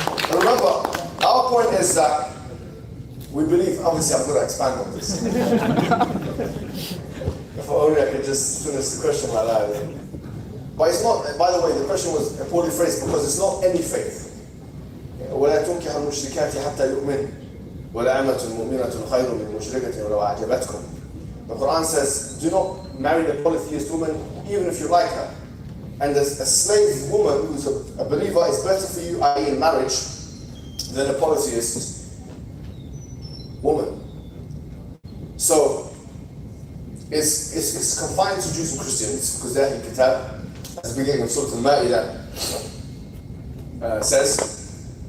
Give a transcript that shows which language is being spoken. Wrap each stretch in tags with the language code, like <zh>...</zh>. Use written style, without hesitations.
<en>And remember, our point is that we believe, obviously I'm going to expand on this. If only I could just finish the question like that. But it's not, by the way, the question was poorly phrased because it's not any faith.</en> <ar>ولا تنكحوا المشركات حتى يؤمنوا ولا أمة مؤمنة خير من مشركة ولو أعجبتكم.</ar> <en>The Quran says, do not marry a polytheist woman even if you like her. And a slave woman who's a believer is better for you, i.e. in marriage, than a polytheist woman. So it's confined to Jews and Christians because they're in Kitab, as the beginning of Surah Al-Ma'idah says.</en>